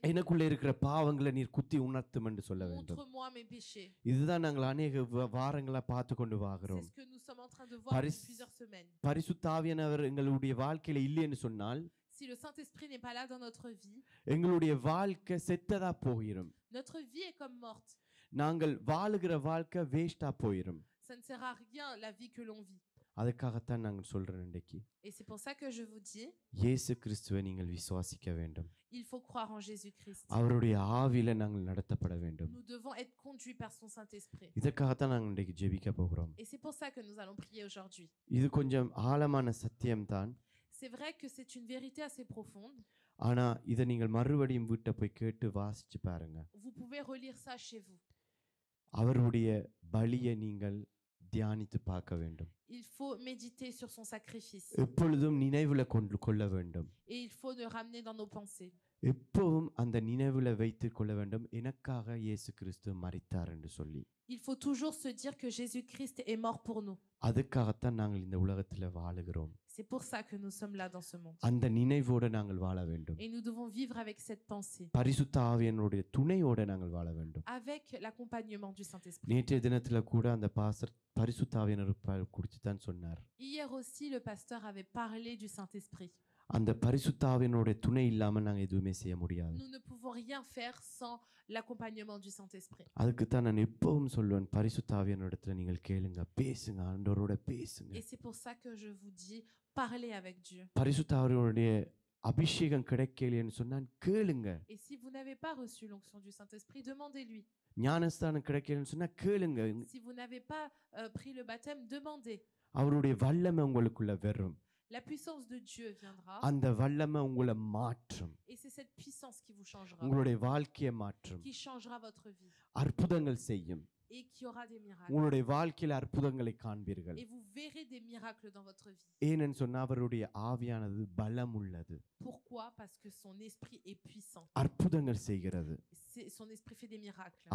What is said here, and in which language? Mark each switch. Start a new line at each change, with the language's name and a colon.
Tamil: எனக்குள்ள இருக்கிற பாவங்களை நீர் குத்தி உணர்த்தும் என்று சொல்ல வேண்டும்.
French: montre-moi mes péchés.
Tamil: இதுதான் நாங்கள் அநேக வாரங்களா பார்த்து கொண்டு
French: C'est
Tamil: வாகிறோம்.
French: ce que nous sommes en train de voir depuis plusieurs semaines.
Tamil: பரிசுத்த ஆவியானவர் எங்களுடைய வாழ்க்கையில இல்லைன்னு சொன்னால்
French: Si le Saint-Esprit n'est pas là dans notre vie,
Tamil: எங்களுடைய வாழ்க்கை செத்ததா போயிடும்.
French: notre vie est comme morte.
Tamil: நாங்கள் வாழுகிற வாழ்க்கை வேஸ்டா போயிடும்.
French: Ça ne sert à rien la vie que l'on vit.
Tamil: அதுக்காகத்தான் நாங்கள் சொல்றோம் இன்றைக்கு.
French: Et c'est pour ça que je vous dis,
Tamil: இயேசு கிறிஸ்துவை நீங்கள் விசுவாசிக்க வேண்டும்.
French: il faut croire en Jésus-Christ.
Tamil: அவருடைய ஆவியில நாங்கள் நடத்தப்பட வேண்டும்.
French: Nous devons être conduits par son Saint-Esprit.
Tamil: இதற்காகத்தான் நாங்கள் இன்றைக்கு ஜெபிக்க போகிறோம்.
French: Et c'est pour ça que nous allons prier aujourd'hui.
Tamil: இது கொஞ்சம் ஆழமான சத்தியம்தான்.
French: C'est vrai que c'est une vérité assez profonde.
Tamil: ஆனா இதை நீங்கள் மறுபடியும் வீட்டை போய் கேட்டு வாசிச்சு பாருங்க.
French: Vous pouvez relire ça chez vous.
Tamil: அவருடைய பலியை நீங்கள் தியானித்து பார்க்க வேண்டும்.
French: Il faut méditer sur son sacrifice.
Tamil: எப்பொழுதும் நினைவுல கொள்ள வேண்டும்.
French: Et il faut le ramener dans nos pensées.
Tamil: எப்பவும் அந்த நினைவுல வைத்துக் கொள்ள வேண்டும், எனக்காக இயேசு கிறிஸ்து மரித்தார் என்று சொல்லி.
French: Il faut toujours se dire que Jésus-Christ est mort pour nous.
Tamil: அதுக்காகத்தான் நாங்கள் இந்த உலகத்துல வாழுகிறோம்.
French: C'est pour ça que nous sommes là dans ce monde.
Tamil: அந்த நினைவோடு நாங்கள் வாழ வேண்டும்.
French: Et nous devons vivre avec cette pensée.
Tamil: பரிசுத்த ஆவியானவருடைய துணையோடு நாங்கள் வாழ வேண்டும்.
French: Avec l'accompagnement du Saint-Esprit.
Tamil: நேற்றைய தினத்துல கூட அந்த பாஸ்டர் பரிசுத்த ஆவியானவர் குறித்து தான் சொன்னார்.
French: Hier aussi, le pasteur avait parlé du Saint-Esprit.
Tamil: அந்த பரிசுத்த ஆவியானவருடைய துணை இல்லாம நாங்க எதுவுமே செய்ய முடியாது.
French: Nous ne pouvons rien faire sans l'accompagnement du Saint-Esprit.
Tamil: அதுக்கு தான் நான் எப்பவும் சொல்லுவேன், பரிசுத்த ஆவியானவரிடத்துல நீங்கள் கேளுங்க, பேசுங்க, ஆண்டவரோட பேசுங்க.
French: Et c'est pour ça que je vous dis, parlez avec Dieu.
Tamil: பரிசுத்த ஆவியானவருடைய அபிஷேகம் கிடைக்கலைன்னு சொன்னா கேளுங்க.
French: Et si vous n'avez pas reçu l'onction du Saint-Esprit, demandez-lui.
Tamil: ஞானஸ்தானம் கிடைக்கலைன்னு சொன்னா கேளுங்க.
French: Si vous n'avez pas pris le baptême, demandez.
Tamil: அவருடைய வல்லமை உங்களுக்குள்ள வரும்.
French: La puissance de Dieu viendra.
Tamil: அந்த வல்லமை உங்களை மாற்றும்.
French: Et c'est cette puissance qui vous changera.
Tamil: உங்களுடைய வாழ்க்கையை மாற்றும்.
French: Qui changera votre vie.
Tamil: அற்புதங்கள் செய்யும்.
French: Et qui aura des miracles.
Tamil: உங்களுடைய வாழ்க்கையில அற்புதங்களை காண்பீர்கள்.
French: Et vous verrez des miracles dans votre vie.
Tamil: ஏனென்னு சொன்னா அவருடைய ஆவியானது பலம் உள்ளது.
French: Pourquoi? Parce que son esprit est puissant.
Tamil: அற்புதங்கள் செய்கிறது.
French: Son esprit fait des miracles.